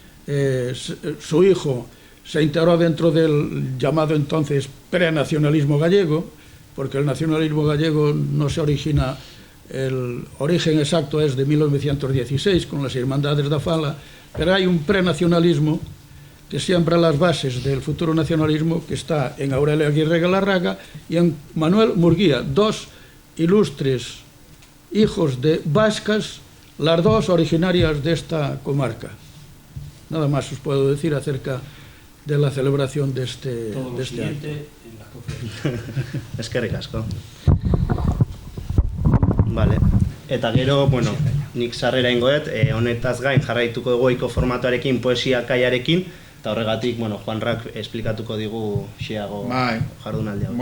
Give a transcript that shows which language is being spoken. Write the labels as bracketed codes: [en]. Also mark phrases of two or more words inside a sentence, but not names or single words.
[es] su hijo, se integró dentro del llamado entonces prenacionalismo gallego, porque el nacionalismo gallego no se origina, el origen exacto es de 1916 con las Irmandades da Fala, pero hay un prenacionalismo que siembra las bases del futuro nacionalismo, que está en Aurelio Aguirre Galarraga y en Manuel Murguía, dos ilustres hijos de vascas, las dos originarias de esta comarca. Nada más os puedo decir acerca de la celebración de este acto. [eu] Eskerrik asko. Vale. Eta gero, bueno, nik sarrera ingoet, honetaz gain jarraituko dugu ohiko formatoarekin, poesia kaiarekin, eta horregatik, bueno, Juanrak esplikatuko digu xeago jardunaldi hau.